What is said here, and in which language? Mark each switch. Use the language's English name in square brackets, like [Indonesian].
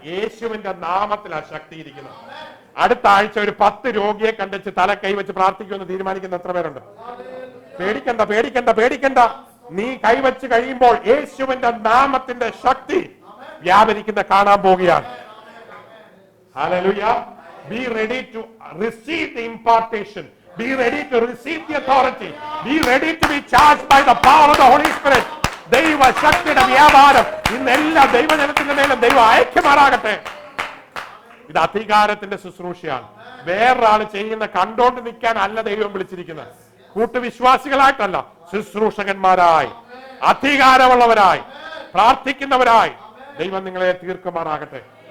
[Malayalam] യേശുവിന്റെ നാമത്തിലാണ് ശക്തി ഇരിക്കുന്നത്. അടുത്ത ആഴ്ച ഒരു 10 രോഗിയെ കണ്ടിച്ച് തല കൈവച്ച് പ്രാർത്ഥിക്കുമെന്ന് തീരുമാനിക്കുന്ന എത്ര പേരുണ്ട്? പേടിക്കണ്ട, പേടിക്കണ്ട, പേടിക്കണ്ട. നീ കൈവച്ച് കഴിയുമ്പോൾ യേശുവിന്റെ നാമത്തിന്റെ ശക്തി വ്യാപരിക്കുന്ന കാണാൻ പോവുകയാണ്. [English] Hallelujah. Be ready to receive the impartation. Be ready to receive the authority. Be ready to be charged by the power of the Holy Spirit. [Malayalam] ദൈവ ശക്തിയുടെ വ്യാപാരം ഇന്ന് എല്ലാ ദൈവജനത്തിന്റെ മേലും ദൈവം ഐക്യമാറാകട്ടെ. ഇത് അധികാരത്തിന്റെ ശുശ്രൂഷയാണ്. വേറൊരാള് ചെയ്യുന്ന കണ്ടോണ്ട് നിൽക്കാൻ അല്ല ദൈവം വിളിച്ചിരിക്കുന്നത്. കൂട്ടുവിശ്വാസികളായിട്ടല്ല, ശുശ്രൂഷകന്മാരായി, അധികാരമുള്ളവരായി, പ്രാർത്ഥിക്കുന്നവരായി ദൈവം നിങ്ങളെ തീർക്കുമാറാകട്ടെ.